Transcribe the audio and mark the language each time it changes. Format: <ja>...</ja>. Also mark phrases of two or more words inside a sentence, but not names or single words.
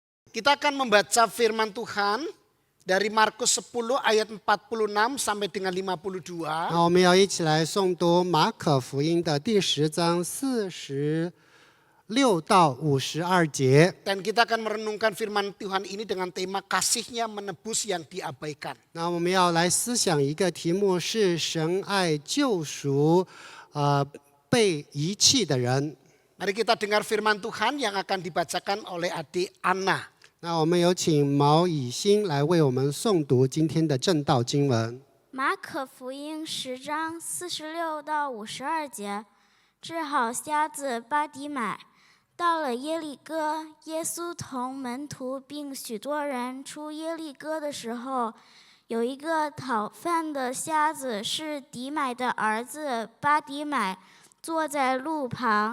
<id>Kita akan membaca firman Tuhan dari Markus 10 ayat 46 sampai dengan 52.</id> <zh>我们要一起来诵读马可福音的第10章46到52节。</zh> <id>Dan kita akan merenungkan firman Tuhan ini dengan tema kasihnya menebus yang diabaikan.</id> <zh>那我们要来思想一个题目是神爱救赎被遗弃的人。</zh> <id>Mari kita dengar firman Tuhan yang akan dibacakan oleh adik Anna.</id> <zh>那我们有请毛以欣来为我们诵读今天的正道经文。马可福音10章46到52节，治好瞎子巴底买。到了耶利哥，耶稣同门徒并许多人出耶利哥的时候，有一个讨饭的瞎子，是底买的儿子巴底买，坐在路旁。</zh>